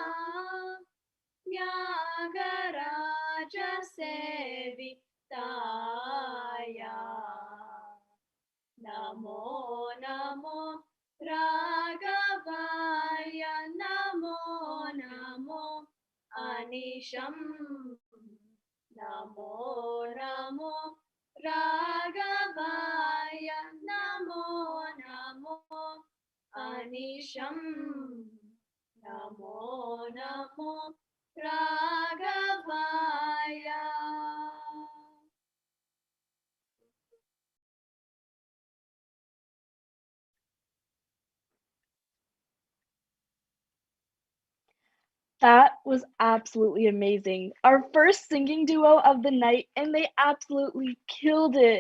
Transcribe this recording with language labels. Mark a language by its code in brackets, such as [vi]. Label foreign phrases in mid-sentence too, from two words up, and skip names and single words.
[sa] त्यागराज सेविताय नमो नमो राघवाय नमो नमो अनिशं नमो नमो राघवाय नमो अहर्निशं नमो नमो राघवाय. [en] That was absolutely amazing. Our first singing duo of the night, and they absolutely killed it.